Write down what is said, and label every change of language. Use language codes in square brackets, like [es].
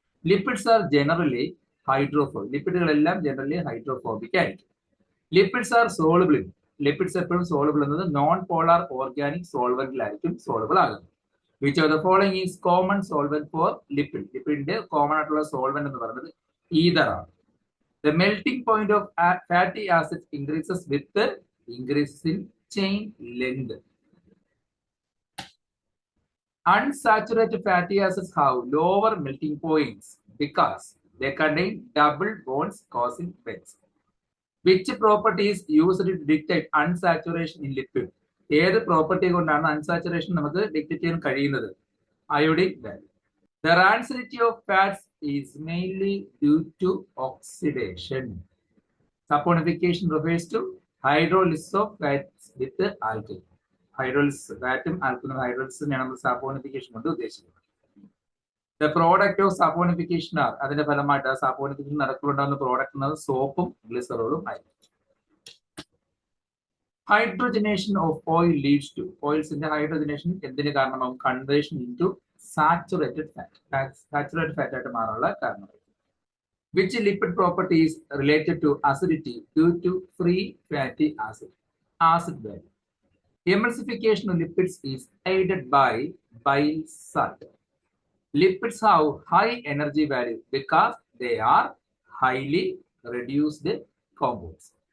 [en] Lipids are generally hydrophobic. [ml] ലിപ്പിഡുകളെല്ലാം generally hydrophobic ആയിരിക്കും. [en] Lipids are soluble. [ml] Lipids എപ്പോഴും soluble എന്നത് non polar organic സോൾവെന്റിലായിരിക്കും soluble ആകുന്നത്. [en] Which of the following is common solvent for lipid. [ml] ലിപ്പിഡിന്റെ common ആയിട്ടുള്ള solvent എന്ന് പറയുന്നത് ether ആണ്. [en] The melting point of fatty acids increases with the increase in chain length. Unsaturated fatty acids have lower melting points because they contain double bonds causing bends. Which property is used to dictate unsaturation in lipid? [ml] ഏത് property കൊണ്ടാണ് unsaturation നമുക്ക് dictate ചെയ്യാൻ കഴിയുന്നത്? Iodine value. [en] The rancidity of fats is mainly due to oxidation. Saponification refers to hydrolysis of fats with alcohol. [ml] Hydrolysis, fatum alcohol hydrolysis ആണ് saponification കൊണ്ട് ഉദ്ദേശിക്കുന്നത്. [en] The product of saponification are [ml] അതിന്റെ ഫലമായിട്ട് ആ saponification നടക്കുന്നുണ്ടാകുന്ന product എന്നത് സോപ്പും ഗ്ലിസറോളും ആയിരിക്കും. [en] Hydrogenation of oil leads to. [ml] ഓയിൽസിന്റെ hydrogenation എന്തിന് കാരണമാകും? [en] Conversion into saturated fat. [ml] Saturated fat ആയിട്ട് മാറാനുള്ള കാരണമായിരിക്കും. [en] Which lipid property is related to acidity due to free fatty acid? Acid value. Emulsification of lipids is aided by bile salt. Lipids have high energy value because they are highly reduced compounds.